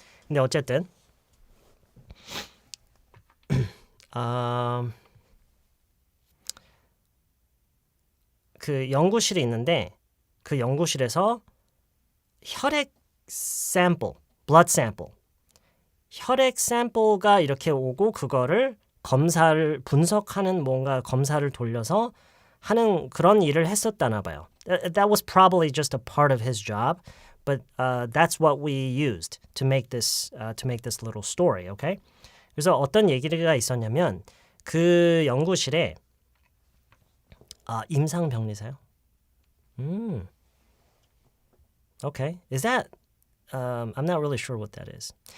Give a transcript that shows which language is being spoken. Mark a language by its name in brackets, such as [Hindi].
[Korean] 근데 어쨌든 그 연구실이 있는데 그 연구실에서 혈액 샘플, blood sample, 혈액 샘플가 이렇게 오고 그거를 검사를 분석하는 뭔가 검사를 돌려서 하는 그런 일을 했었다나 봐요. [English] That was probably just a part of his job, but that's what we used to make this little story, okay? [Korean] 그래서 어떤 얘기가 있었냐면 그 연구실에 임상병리사요? [English] Okay. Is that I'm not really sure what that is.